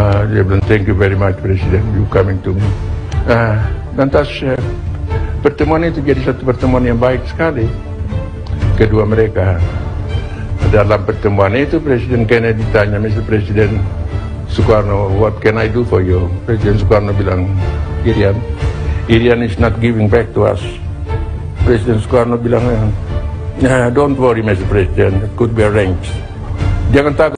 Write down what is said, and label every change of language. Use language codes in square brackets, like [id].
[id] Dia bilang, [en] thank you very much Presiden, you coming to me. [id] Lantas pertemuan itu jadi satu pertemuan yang baik sekali kedua mereka. Dalam pertemuan itu Presiden Kennedy tanya, Mr. [en] Presiden Soekarno, what can I do for you? [id] Presiden Soekarno bilang, [en] Irian is not giving back to us. [id] Presiden Soekarno bilang, [en] don't worry Mr. President, it could be arranged. [id] Jangan takut.